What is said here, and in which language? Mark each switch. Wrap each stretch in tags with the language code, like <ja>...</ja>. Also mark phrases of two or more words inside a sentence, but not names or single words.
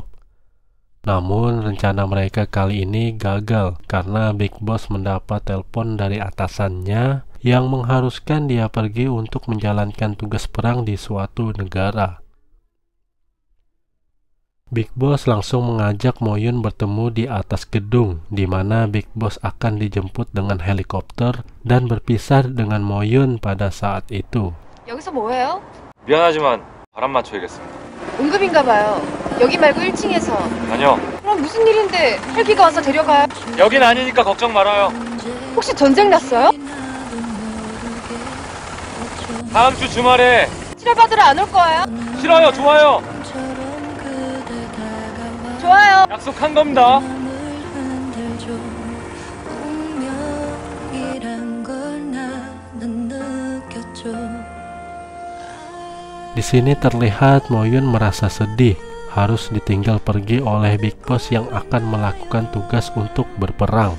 <id>Namun rencana mereka kali ini gagal karena Big Boss mendapat telepon dari atasannya yang mengharuskan dia pergi untuk menjalankan tugas perang di suatu negara. Big Boss langsung mengajak Moyun bertemu di atas gedung, di mana Big Boss akan dijemput dengan helikopter dan berpisah dengan Moyun pada saat itu.</id> <ko>여기서 뭐해요? 미안하지만 바람 맞춰야겠습니다. 응급인가 봐요. 여기 말고 1층에서. 아니요. 그럼 무슨 일인데 헬기가 와서 데려가요? 여긴 아니니까 걱정 말아요. 혹시 전쟁 났어요? 다음 주 주말에. 치료받으러 안 올 거예요? 싫어요. 좋아요. 좋아요. 약속한 겁니다.</ko> <id>Di sini terlihat Moyun merasa sedih harus ditinggal pergi oleh Big Boss yang akan melakukan tugas untuk berperang.</id>